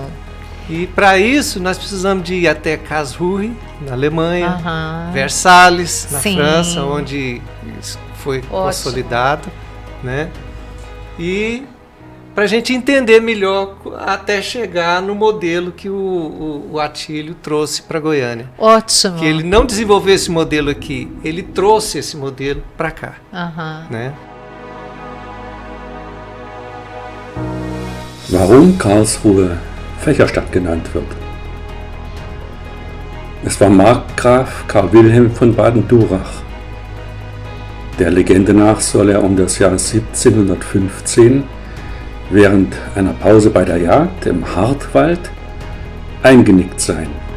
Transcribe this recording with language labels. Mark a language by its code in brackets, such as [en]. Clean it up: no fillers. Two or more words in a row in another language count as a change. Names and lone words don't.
[pt] E para isso nós precisamos de ir até Karlsruhe, na Alemanha, Versalhes, na França, onde isso foi consolidado, né? E para a gente entender melhor até chegar no modelo que o Atílio trouxe para Goiânia. Ótimo. Que ele não desenvolveu esse modelo aqui, ele trouxe esse modelo para cá. Né? [de] Warum Karlsruhe Fächerstadt genannt wird. Es war Markgraf Karl Wilhelm von Baden-Durach. Der Legende nach soll er das Jahr 1715 während einer Pause bei der Jagd im Hartwald eingenickt sein.